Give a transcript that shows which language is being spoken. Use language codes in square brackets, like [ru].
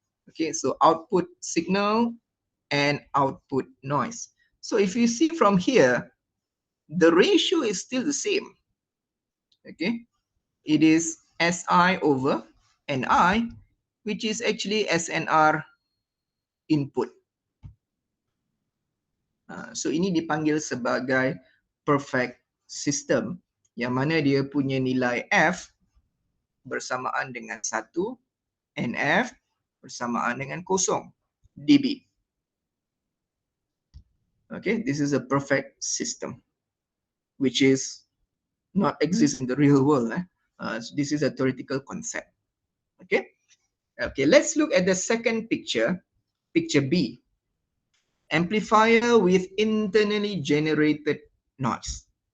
[en] Okay, so output signal and output noise. So if you see from here, the ratio is still the same. Okay, it is SI over NI, which is actually SNR input. [ms] So ini dipanggil sebagai perfect system, yang mana dia punya nilai F bersamaan dengan 1, NF bersamaan dengan 0 dB. [en] Okay, this is a perfect system, which is not exist in the real world. This is a theoretical concept. Okay, let's look at the second picture, picture B. Amplifier with internally generated noise.